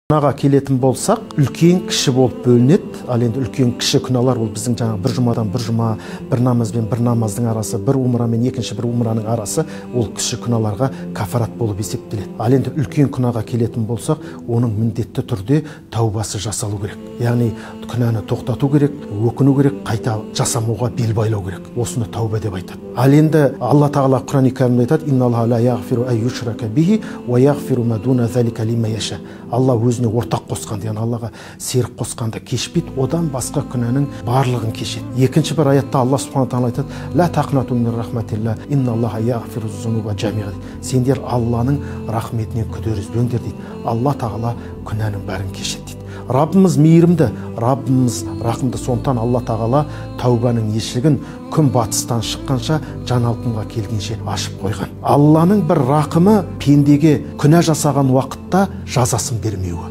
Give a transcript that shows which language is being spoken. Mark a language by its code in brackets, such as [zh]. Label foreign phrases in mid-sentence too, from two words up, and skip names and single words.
[kk] Күнәға келетін болсақ, үлкен кіші болып бөлінеді. Ал енді үлкен кіші күнәлар ол біздің жаңағы бір жұмадан бір жұма, бір намаз бен бір намаздың арасы, бір умра мен екінші бір умраның арасы, ол кіші күнәларға кафарат болып есептеледі. Ал енді үлкен күнәға келетін болсақ, оның міндетті түрде тәубасы жасалу керек. Яғни күнәні тоқтату керек, өкіну керек, қайта жасамауға бел байлау керек. Осыны тәуба деп айтады. Ал енді Алла Тағала Құран-ы Кәрімде айтады: [ar] "إن الله لا يغفر أن يشرك به ويغفر ما دون ذلك لمن يشاء." [kk] Алла өзіне ортақ қосқанды, яғни Аллаға серік қосқанды кешпейді, одан басқа күнәнің барлығын кешеді. Екінші бір аятта Алла Субхана тағала айтады: [ar] "لا تقنطوا من رحمة الله إن الله يغفر الذنوب جميعا." [kk] Сендер Алланың рахметінен күдер үзбеңдер дейді. Алла Тағала күнәнің бәрін кешеді дейді. Раббымыз мейірімді, Раббымыз рахымды. Сондықтан Алла Тағала тәубаның есігін күн батыстан шыққанша жаңалқынға келгенше ашып қойған. Алланың бір рақымы пендеге күнә жасаған уақытта жазасын бермеуі.